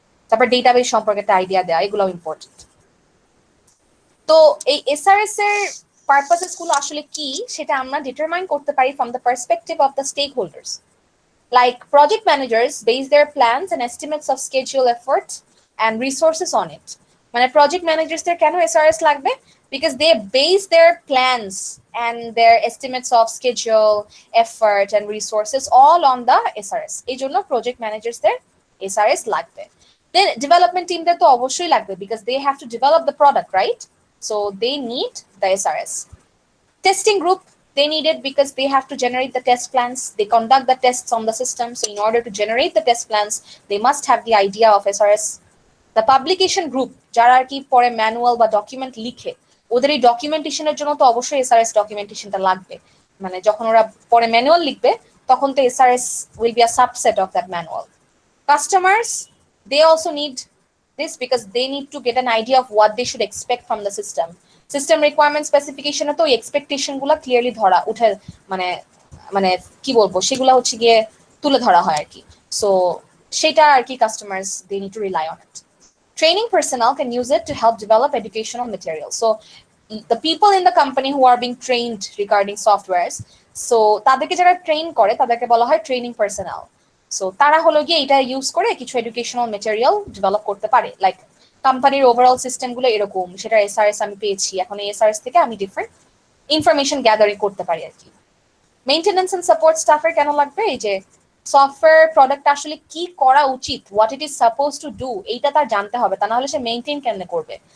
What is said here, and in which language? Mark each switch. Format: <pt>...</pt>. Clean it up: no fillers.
<bn>তারপর ডেটাবেস সম্পর্কে একটা আইডিয়া দেওয়া, এগুলো ইম্পর্টেন্ট। তো এই এসআরএস এর পারপাসেস গুলো আসলে কি সেটা আমরা ডিটারমাইন করতে পারি</bn> <en>From the perspective of the stake holders. Like project managers base their plans and estimates of schedule effort and resources on it.</en> <bn>মানে project managers দের কেন SRS লাগবে?</bn> <en>Because they base their plans and their estimates of schedule, effort and resources all on the SRS.</en> <bn>এই জন্য project managers দের SRS লাগবে।</bn> <en>Then development team</en> <bn>দের তো অবশ্যই লাগবে</bn> <en>because they have to develop the product, right? So they need the SRS. Testing group They need it because they have to generate the test plans. They conduct the tests on the system. So in order to generate the test plans, they must have the idea of SRS. The publication group,</en> <bn>যারা আর কি পরে manual বা document লিখে, ওদের এই ডকুমেন্টেশনের জন্য তো অবশ্যই এসআরএস ডকুমেন্টেশনটা লাগবে। মানে যখন ওরা পরে ম্যানুয়াল লিখবে তখন তো SRS</bn> <en>Will be a subset of that manual. Customers, they also need this because they need to get an idea of what they should expect from the system.</en> <bn>System requirement specification তো expectation গুলা clearly ধরা উঠে, মানে মানে কি বলবো, সেগুলা হচ্ছে গিয়ে তুলে ধরা হয় আর কি।</bn> <en>So সেটা আর কি customers they need to rely on it. Training personnel can use it to help develop educational material. So the people in the company who are being trained regarding softwares, so</en> <bn>তাদেরকে যারা train করে তাদেরকে বলা হয় training personal. So তারা হলো গিয়ে এটা ইউজ করে কিছু এডুকেশনাল মেটেরিয়াল ডেভেলপ করতে পারে। লাইক কোম্পানির ওভারঅল সিস্টেমগুলো এরকম, সেটা এসআরএস আমি পেয়েছি, এখন এই এসআরএস থেকে আমি ডিফারেন্ট ইনফরমেশন গ্যাদারিং করতে পারি আর কি। মেইনটেনেন্স এন্ড সাপোর্ট স্টাফের কেন লাগবে? এই যে সফটওয়্যার প্রোডাক্ট আসলে কি করা উচিত,</bn> <en>what it is suppose to do,</en> <bn>এইটা তার জানতে হবে, তা না হলে সে মেইনটেইন কেমনে করবে?</bn>